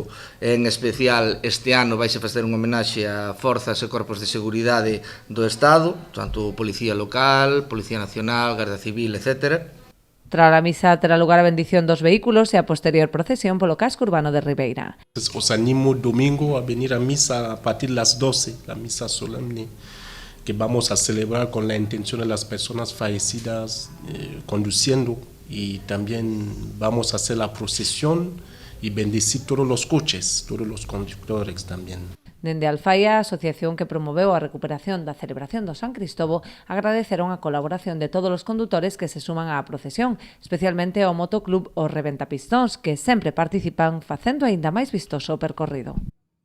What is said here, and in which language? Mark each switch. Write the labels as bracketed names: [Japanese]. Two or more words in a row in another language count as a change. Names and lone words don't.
[Galician] En especial este ano vaise facer unha homenaxe a forzas e corpos de seguridade do Estado, tanto Policía Local, Policía Nacional, Garda Civil, etc. Tras a misa terá lugar a bendición dos vehículos e a posterior procesión polo casco urbano de Ribeira. [Spanish] Os animo domingo a venir a misa a partir de las 12, la misa solemne que vamos a celebrar con la intención de las personas fallecidas conduciendo, y también vamos a hacer la procesión y bendecir todos los coches, todos los conductores también. [Galician] Dende Alfaia, a asociación que promoveu a recuperación da celebración do San Cristovo, agradeceron a colaboración de todos os condutores que se suman á procesión, especialmente ao motoclub Os Reventapistóns, que sempre participan facendo aínda máis vistoso o percorrido.